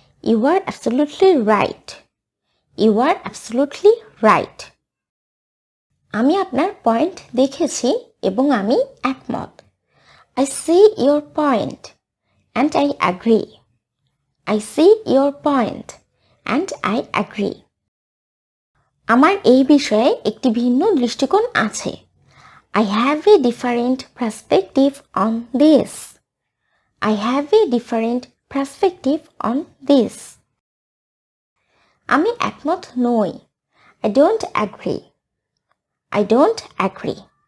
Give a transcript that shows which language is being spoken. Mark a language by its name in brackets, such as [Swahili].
[English] You are absolutely right. You are absolutely right. [Bangla] আমি আপনার point দেখেছি এবং আমি একমত। [English] I see your point and I agree. I see your point and I agree. [Bangla] আমার এই বিষয়ে একটি ভিন্ন দৃষ্টিকোণ আছে। [English] I have a different perspective on this. I have a different perspective on this. [Bangla] আমি একমত নই। [English] I don't agree. I don't agree.